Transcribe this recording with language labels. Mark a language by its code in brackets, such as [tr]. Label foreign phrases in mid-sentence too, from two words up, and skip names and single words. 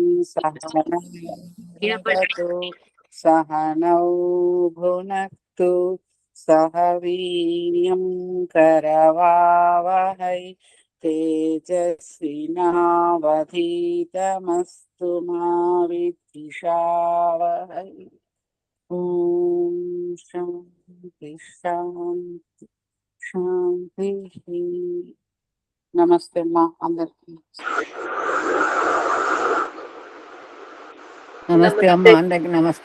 [sa] सहनौ भुनक्तु सहनौ भुनक्तु सह वीर्यं करवावहै तेजस्विनावधीतमस्तु मा विद्विषावहै। ఓం శాంతి శాంతి శాంతి. [te] నమస్తే అమ్మా అందరికి. నమస్తే అమ్మా అందరికి. నమస్తే